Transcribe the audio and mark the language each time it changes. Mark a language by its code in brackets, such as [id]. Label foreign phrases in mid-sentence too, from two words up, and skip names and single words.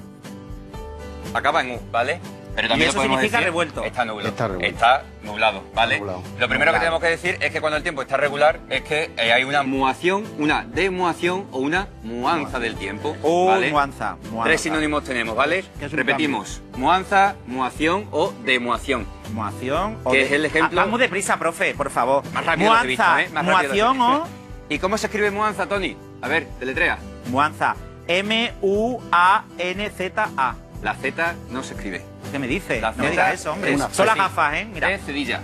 [es] Acaba en U, ¿vale? Pero Y también eso lo podemos significa decir, revuelto. Está nublado. Está revuelto. Está nublado, ¿vale? Nublado. Lo primero que Nublado. tenemos que decir es que cuando el tiempo está regular es que hay una muación, una demuación o una muanza del tiempo, ¿vale? Muanza. Tres sinónimos tenemos, ¿vale? ¿Qué es un Repetimos, muanza, muación o demuación. Muación. Que es el ejemplo- Vamos deprisa, profe, por favor. Más rápido lo he visto, Muanza, ¿eh? Más rápido lo he muación visto. o... ¿Y cómo se escribe muanza, Tony? A ver, deletrea. Muanza. M-U-A-N-Z-A. La Z no se escribe. ¿Qué me dice? La No me Z digas eso, hombre. es Son las así. gafas, ¿eh? Mira. Es cedilla.